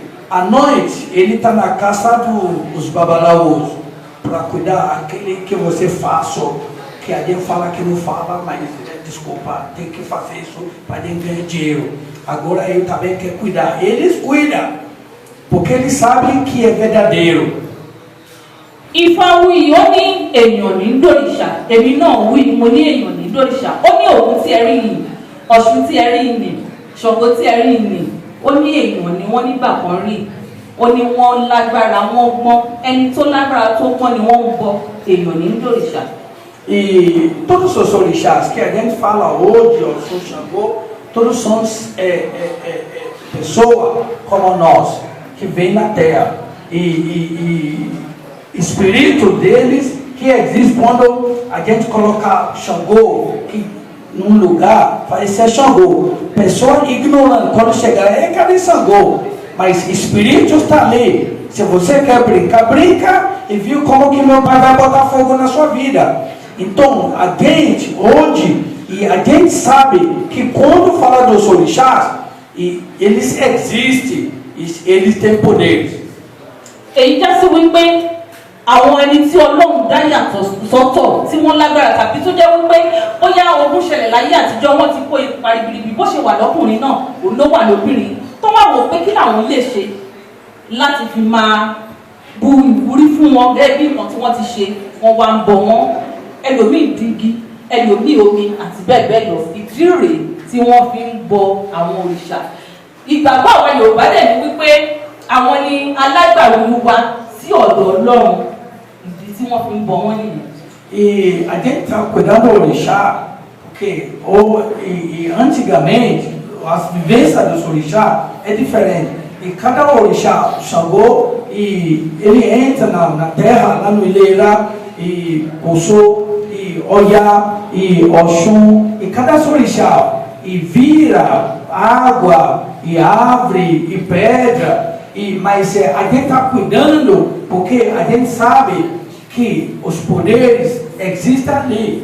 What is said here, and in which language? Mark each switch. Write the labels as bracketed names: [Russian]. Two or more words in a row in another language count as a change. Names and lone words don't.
[Portuguese] À noite, ele está na casa dos babalaos para cuidar aquele que você faz, que a gente fala que não fala, mas desculpa, tem que fazer isso para gente ganhar dinheiro. Agora eu também quero cuidar. Eles cuidam, porque eles sabem que é verdadeiro. [Yoruba] Ifá wí ó ní èèyàn ní dòrìṣà, èmi náà wí mo ní èèyàn ní dòrìṣà. Ó ní Ògún tí ẹ rí yìí, Ọ̀ṣun tí ẹ rí yìí, Ṣàngó tí ẹ rí yìí. Ó ní èèyàn ni wọ́n nígbà kan rí. Ó ní wọ́n lágbára, wọ́n gbọ́n. Ẹni tó lágbára tó gbọ́n ni wọ́n ń bọ, èèyàn ní dòrìṣà. [Portuguese] E todos os orixás que a gente fala hoje, Ọ̀ṣun, Ṣàngó, todos são pessoas como nós, que vêm na terra. Espírito deles que existe quando a gente coloca Xangô que num lugar, vai ser Xangô. Pessoa ignorante, quando chegar, cadê Xangô? Mas espírito está ali. Se você quer brincar, brinca e viu como que meu pai vai botar fogo na sua vida. Então, a gente hoje, e a gente sabe que quando fala dos orixás, eles existem, eles têm poderes. [Yoruba] Èyí já sí wípé àwọn ẹni tí Ọlọ́run dá yàtọ̀ sọ́tọ̀ tí wọ́n lágbára tàbí tó jẹ́ wípé bóyá ogun ṣẹlẹ̀ láyé àtijọ́ wọ́n ti kó ipa ribiribi bó ṣe wà lọ́kùnrin náà òun ló wà lóbìnrin tó wà wò pé kí làwọn lè ṣe láti fi máa bu ìwúrí fún wọn gẹ́gẹ́ bí nǹkan tí wọ́n ti ṣe wọ́n wá ń bọ wọ́n ẹlòmíì dígí ẹlòmíì omi àti bẹ́ẹ̀ bẹ́ẹ̀ lọ ìdí rèé tí wọ́n fi ń bọ àwọn òrìṣà. Ìgbàgbọ́ àwọn Yorùbá dẹ̀ ni wípé àwọn ni alágbàwí wa sí ọ̀dọ̀ Ọlọ́run ìdí tí wọ́n fi ń bọ wọ́n nìyẹn. [Portuguese] E a gente está cuidando do orixá, porque antigamente as vivências dos orixá é diferente. E cada orixá, Xangô, ele entra na terra, lá no Ilera, e Oxô, e Oiá, e Oxum, e cada orixá, e vira água, e árvore, e pedra, mas a gente está cuidando, porque a gente sabe que os poderes existem ali.